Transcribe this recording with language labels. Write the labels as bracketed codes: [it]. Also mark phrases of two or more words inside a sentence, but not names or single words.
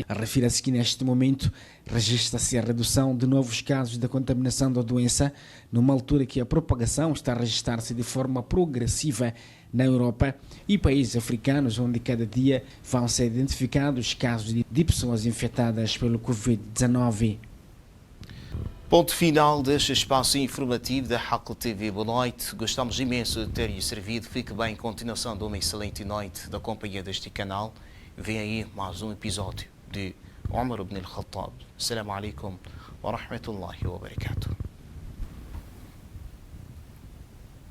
[pt] Refere-se que neste momento registra-se a redução de novos casos da contaminação da doença, numa altura que a propagação está a registrar-se de forma progressiva na Europa e países africanos, onde cada dia vão ser identificados casos de pessoas infectadas pelo Covid-19. Ponto final deste espaço informativo da Hakl TV. Boa noite. Gostamos imenso de ter-lhe servido. Fique bem. Continuação de uma excelente noite da companhia deste canal. Vem aí mais um episódio de Omar ibn al-Khattab. [ar] السلام عليكم ورحمة الله وبركاته.